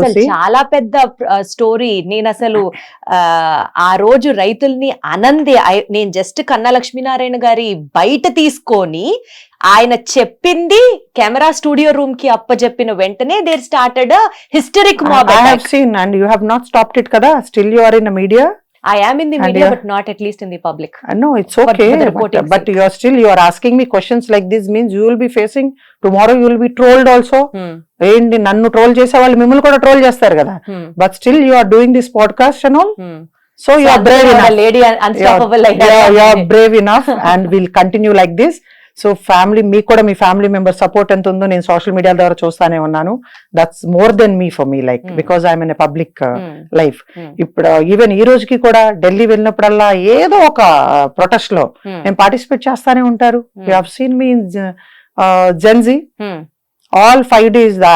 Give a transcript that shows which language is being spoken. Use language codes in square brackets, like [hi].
[te] చాలా పెద్ద స్టోరీ. నేను అసలు ఆ రోజు రైతుల్ని నేను జస్ట్ కన్నా లక్ష్మీనారాయణ గారి బయట తీసుకొని ఆయన చెప్పింది కెమెరా స్టూడియో రూమ్ కి అప్పచెప్పిన వెంటనే [en] There started hysteric mob. I have seen and you have not stopped it kada, still you are in the media. I am in the media but not at least in the public. No, it's okay, but you are asking me questions like this means you will be facing tomorrow, you will be trolled also. [te] ఏంటి నన్ను troll చేసే వాళ్ళు మిమ్మల్ని కూడా troll చేస్తారు కదా, [en] but still you are doing this podcast and all. So you are brave enough, lady unstoppable like that. You are brave enough and we'll continue like this. [te] So family, మీకు కూడా మీ family member support ఎంత ఉందో నేను social media ద్వారా చూస్తానే ఉన్నాను. [en] That's more than me for me, like because I'm in a public life. [te] ఇప్పుడు even ఈ రోజుకి కూడా ఢిల్లీ వెళ్ళినప్పుడల్లా ఏదో ఒక ప్రొటెస్ట్ లో నేను పార్టిసిపేట్ చేస్తానే ఉంటారు. [en] You have seen me in Gen Z all 5 days.